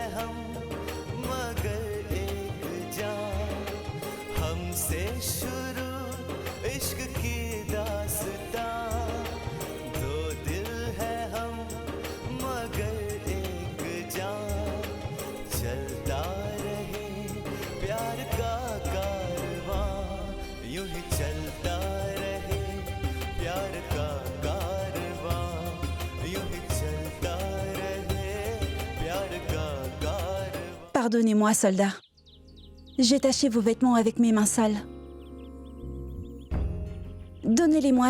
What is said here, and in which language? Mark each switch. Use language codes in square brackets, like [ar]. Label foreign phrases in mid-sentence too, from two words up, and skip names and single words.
[hi] हम मगर एक जान हमसे शुरू इश्क की दास्तां दो दिल है हम मगर एक जान चलता रहे प्यार का कारवां यूं ही चलता [fr] Pardonnez-moi, soldat. J'ai taché vos vêtements avec mes mains sales. Donnez-les-moi,